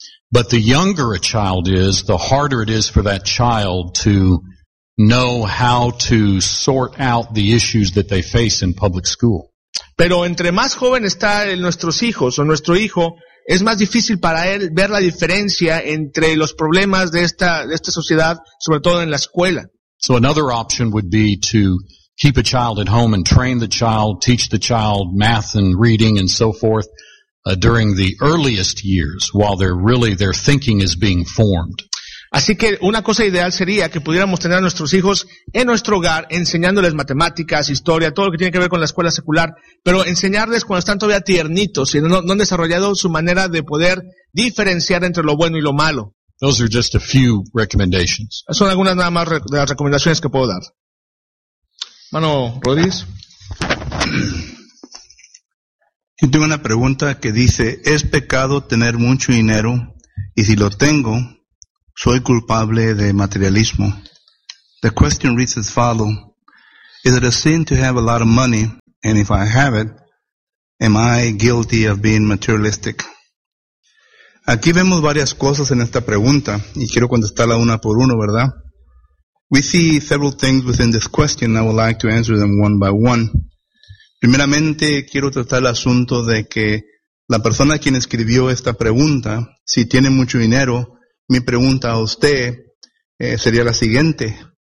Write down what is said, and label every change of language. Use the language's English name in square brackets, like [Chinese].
[English] But the younger a child is, the harder it is for that child to know how to sort out the issues that they face in public school. [Spanish] Pero entre más joven está nuestros hijos o nuestro hijo, es más difícil para él ver la diferencia entre los problemas de esta sociedad, sobre todo en la escuela. [English] So another option would be to keep a child at home and train the child, teach the child math and reading and so forth during the earliest years while their thinking is being formed. [Spanish] Así que una cosa ideal sería que pudiéramos tener a nuestros hijos en nuestro hogar enseñándoles matemáticas, historia, todo lo que tiene que ver con la escuela secular, pero enseñarles cuando están todavía tiernitos y no han desarrollado su manera de poder diferenciar entre lo bueno y lo malo. [English] Those are just a few recommendations. [Spanish] Son algunas nada más de las recomendaciones que puedo dar. Mano Rodríguez. Yo tengo una pregunta que dice, ¿es pecado tener mucho dinero? Y si lo tengo, ¿soy culpable de materialismo? [English] The question reads as follows. Is it a sin to have a lot of money? And if I have it, am I guilty of being materialistic? [Spanish] Aquí vemos varias cosas en esta pregunta, y quiero contestarla una por uno, ¿verdad? [English] We see several things within this question, and I would like to answer them one by one. [Spanish] Primeramente, quiero tratar el asunto de que la persona quien escribió esta pregunta, si tiene mucho dinero, mi pregunta a usted sería la siguiente.